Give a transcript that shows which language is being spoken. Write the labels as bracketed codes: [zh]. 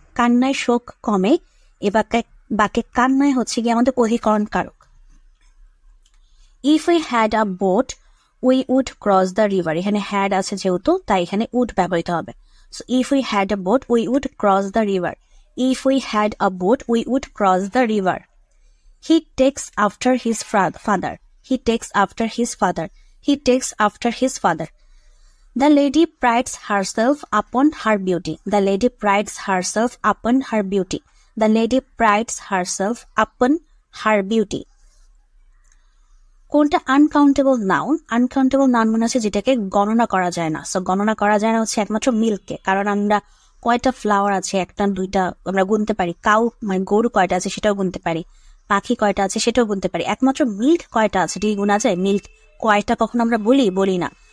[bn] কান্নায় শোক কমে, এ বাক্যে কান্নায় হচ্ছে গিয়ে আমাদের অধিকরণ কারক। [en] if we had a boat we would cross the river, [bn] এখানে হ্যাড আছে যেহেতু তাই এখানে উড ব্যবহৃত হবে। [en] So if we had a boat we would cross the river, If we had a boat, we would cross the river. He takes after his father. He takes after his father. He takes after his father. The lady prides herself upon her beauty. The lady prides herself upon her beauty. The lady prides herself upon her beauty. [bn] কোনটা uncountable noun? Uncountable noun মানে হচ্ছে যেটাকে গণনা করা যায় না। So গণনা করা যায় না হচ্ছে একমাত্র মিল্ককে, কারণ আমরা কয়টা ফ্লাওয়ার আছে, একটা দুইটা আমরা গুনতে পারি। কাউ মানে গরু কয়টা আছে সেটাও গুনতে পারি, পাখি কয়টা আছে সেটাও গুনতে পারি। একমাত্র মিল্ক কয়টা আছে এটি গুনা যায়? মিল্ক কয়টা কখন আমরা বলি না।